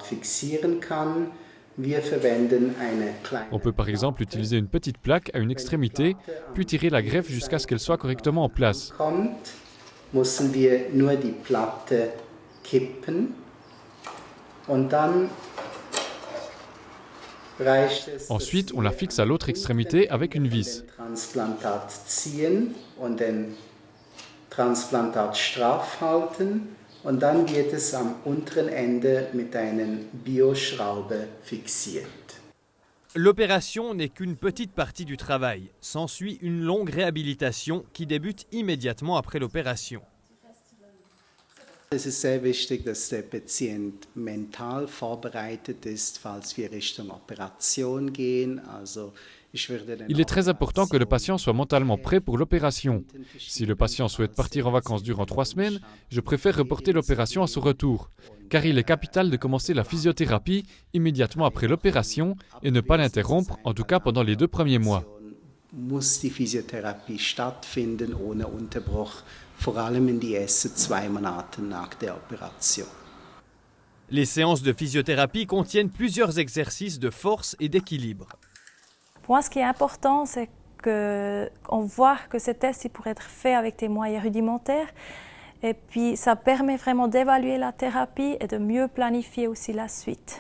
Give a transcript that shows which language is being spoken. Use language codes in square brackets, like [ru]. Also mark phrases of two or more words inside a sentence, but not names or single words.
[fr] On peut par exemple utiliser une petite plaque à une extrémité, puis tirer la greffe jusqu'à ce qu'elle soit correctement en place. Ensuite, on la fixe à l'autre extrémité avec une vis. [de] Und dann wird es am unteren Ende mit einer Bioschraube fixiert. [fr] L'opération n'est qu'une petite partie du travail. S'ensuit une longue réhabilitation qui débute immédiatement après l'opération. [de] Es ist sehr wichtig, dass der Patient mental vorbereitet ist, falls wir Richtung Operation gehen. [fr] Il est très important que le patient soit mentalement prêt pour l'opération. Si le patient souhaite partir en vacances durant 3 semaines, je préfère reporter l'opération à son retour, car il est capital de commencer la physiothérapie immédiatement après l'opération et ne pas l'interrompre, en tout cas pendant les 2 premiers mois. [de] Muss die Physiotherapie stattfinden ohne Unterbruch, vor allem in die ersten 2 Monate nach der Operation. [fr] Les séances de physiothérapie contiennent plusieurs exercices de force et d'équilibre. Pour moi, ce qui est important, c'est qu'on voit que ces tests pourraient être faits avec des moyens rudimentaires. Et puis, ça permet vraiment d'évaluer la thérapie et de mieux planifier aussi la suite.